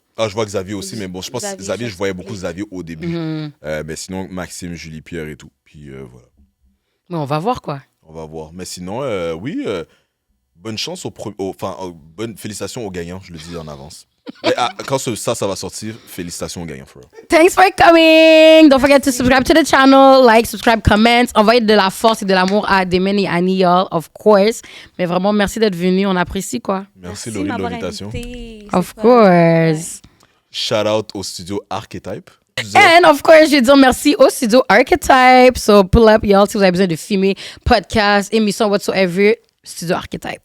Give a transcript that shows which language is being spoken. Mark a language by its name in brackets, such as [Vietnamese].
[French] Ah, je vois Xavier aussi, mais bon, je pense que Xavier, je voyais beaucoup oui. Xavier au début. Mm-hmm. Mais sinon, Maxime, Julie Pierre et tout. Puis voilà. Mais on va voir, quoi. On va voir. Mais sinon, oui, bonne chance bonne félicitations aux gagnants, je le dis en avance. Mais, quand ça va sortir, félicitations aux gagnants, [English] for real. Thanks for coming. Don't forget to subscribe to the channel, like, subscribe, comment. [French] Envoyez de la force et de l'amour à Damien et Annie, [English] y'all, of course. [French] Mais vraiment, merci d'être venu. On apprécie, quoi. Merci Laurie de l'invitation. [English] Of course. Shout out [French] au studio Archetype. [English] And of course, [French] je vais dire merci au studio Archetype. [English] So pull up, y'all, [French] si vous avez besoin de filmer, podcast, émission, whatsoever. Studio Archetype.